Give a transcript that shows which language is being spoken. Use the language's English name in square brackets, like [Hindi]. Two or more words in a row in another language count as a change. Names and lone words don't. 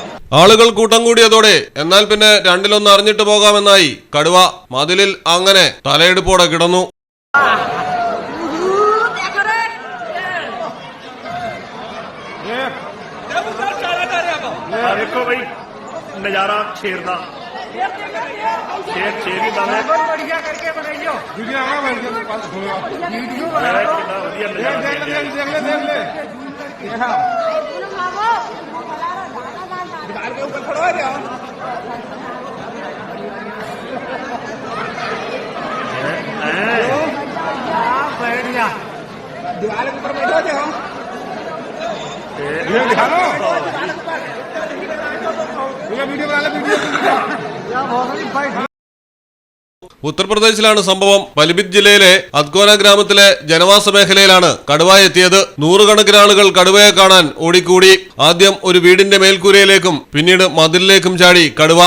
[Malayalam] ആളുകൾ കൂട്ടം കൂടിയതോടെ എന്നാൽ പിന്നെ രണ്ടിലൊന്ന് അറിഞ്ഞിട്ട് പോകാമെന്നായി കടുവ മതിലിൽ അങ്ങനെ തലയെടുപ്പോടെ കിടന്നു. [Hindi] देखो भाई नजारा शेर का शेर शेर ही बना बढ़िया करके बनाइयो वीडियो आना बैठ के पास होगा वीडियो बना कितना बढ़िया नजारा देख ले दीवार के ऊपर खड़ा हो जाओ बैठ जा दीवार के ऊपर बैठो जाओ [Malayalam] ഉത്തർപ്രദേശിലാണ് സംഭവം. പലിഭിത് ജില്ലയിലെ അദ്കോന ഗ്രാമത്തിലെ ജനവാസ മേഖലയിലാണ് കടുവ എത്തിയത്. നൂറുകണക്കിന് ആളുകൾ കടുവയെ കാണാൻ ഓടിക്കൂടി. ആദ്യം ഒരു വീടിന്റെ മേൽക്കൂരയിലേക്കും പിന്നീട് മതിലിലേക്കും ചാടി കടുവ.